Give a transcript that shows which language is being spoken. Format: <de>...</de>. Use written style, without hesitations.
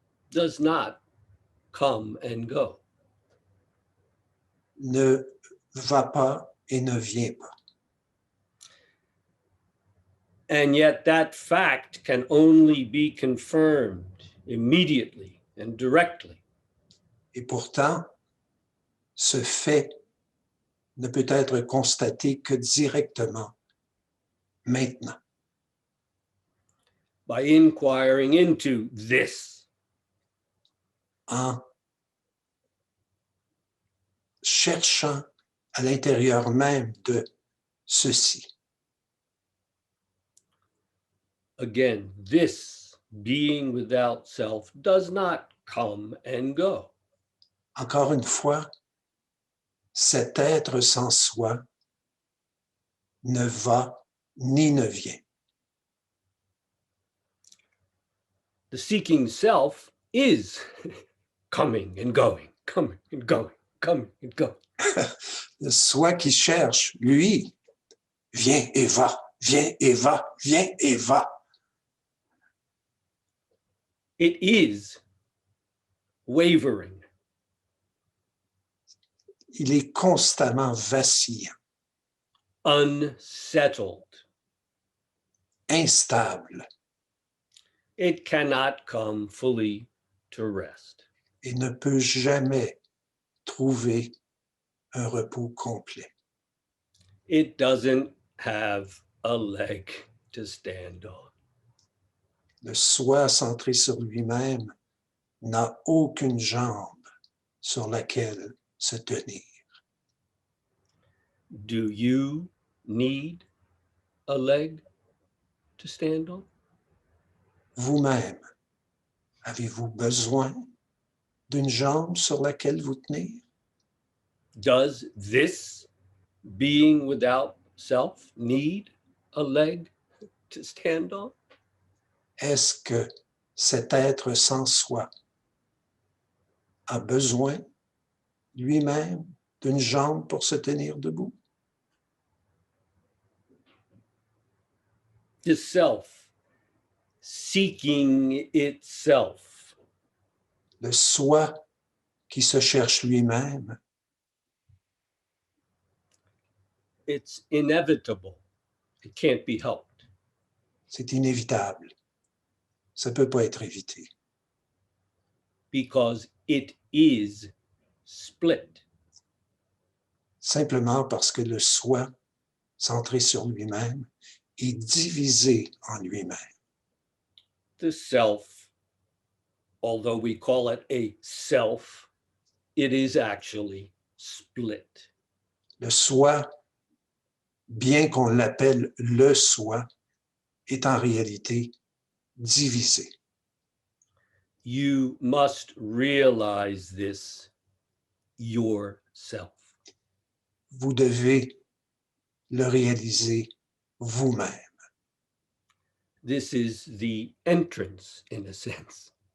<en>does not come and go.</en> <fr>ne va pas et ne vient pas.</fr> <en>And yet that fact can only be confirmed immediately and directly</en> <fr>Et pourtant, ce fait ne peut être constaté que directement, maintenant,</fr> <en>by inquiring into this.</en> <fr>en cherchant à l'intérieur même de ceci.</fr> <en>Again, this being without self does not come and go.</en> <fr>Encore une fois, cet être sans soi ne va ni ne vient.</fr> <en>The seeking self is coming and going, coming and going, coming and going.</en> <fr>Le soi qui cherche, lui, vient et va, vient et va, vient et va.</fr> <en>It is wavering,</en> <fr>Il est constamment vacillant,</fr> <en>unsettled.</en> <fr>instable</fr> <en>It cannot come fully to rest.</en> <fr>et ne peut jamais trouver un repos complet.</fr> <en>It doesn't have a leg to stand on.</en> <fr>Le soi centré sur lui-même n'a aucune jambe sur laquelle se tenir.</fr> <en>Do you need a leg to stand on?</en> <fr>Vous-même, avez-vous besoin d'une jambe sur laquelle vous tenir?</fr> <en>Does this being without self need a leg to stand on?</en> <fr>Est-ce que cet être sans soi a besoin lui-même d'une jambe pour se tenir debout?</fr> <en>The self seeking itself.</en> <fr>Le soi qui se cherche lui-même,</fr> <en>It's inevitable. It can't be helped.</en> <fr>c'est inévitable. Ça ne peut pas être évité.</fr> <en>Because it is split.</en> <fr>Simplement parce que le soi, centré sur lui-même, est divisé en lui-même.</fr> <en>The self, although we call it a self, it is actually split.</en> <fr>Le soi, bien qu'on l'appelle le soi, est en réalité divisé.</fr> <en>You must realize this yourself.</en> <fr>Vous devez le réaliser vous-même.</fr> <en>This is the entrance, in a sense.</en>